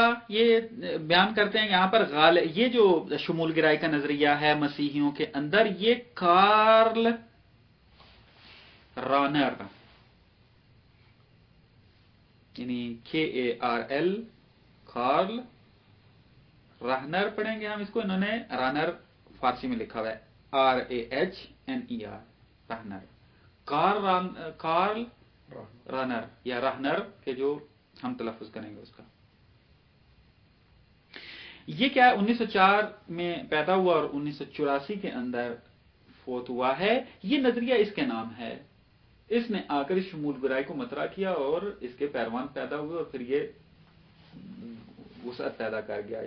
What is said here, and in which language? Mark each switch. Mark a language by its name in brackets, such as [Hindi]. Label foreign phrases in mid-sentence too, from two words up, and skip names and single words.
[Urdu] یہ بیان کرتے ہیں یہاں پر یہ جو شمول گرائی کا نظریہ ہے مسیحیوں کے اندر، یہ کارل رانر، یعنی KARL، کارل رانر پڑھیں گے ہم اس کو، انہوں نے رانر فارسی میں لکھا ہوا ہے RAHNER، رانر. کارل رانر یا رہنر کے جو ہم تلفظ کریں گے اس کا. یہ کیا 1904 میں پیدا ہوا اور 1984 کے اندر فوت ہوا ہے. یہ نظریہ اس کے نام ہے. اس نے آ کر شمول گرائی کو مطرح کیا اور اس کے پیروان پیدا ہوئے اور پھر یہ وسعت پیدا کر گیا.